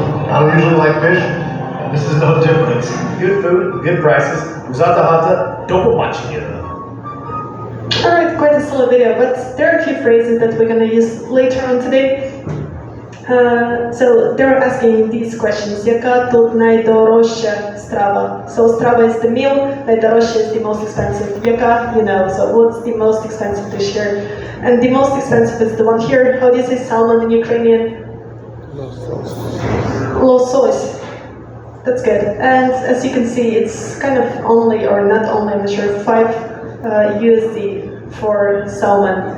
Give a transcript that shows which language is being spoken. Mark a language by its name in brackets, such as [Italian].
[English] I don't usually like fish. This is no different. Good food, good prices. Busata hata, don't put much in it. Alright, quite a solid video, but there are a few phrases that we're gonna use later on today. So they're asking these questions. [Ukrainian] Яка тут найдорожча страва? [English] So strava is the meal, найдорожча is the most expensive. Яка, you know, so what's the most expensive dish here? And the most expensive is the one here. How do you say salmon in Ukrainian? Losos. That's good. And as you can see, it's kind of only, or not only, I'm not sure, 5 USD for salmon.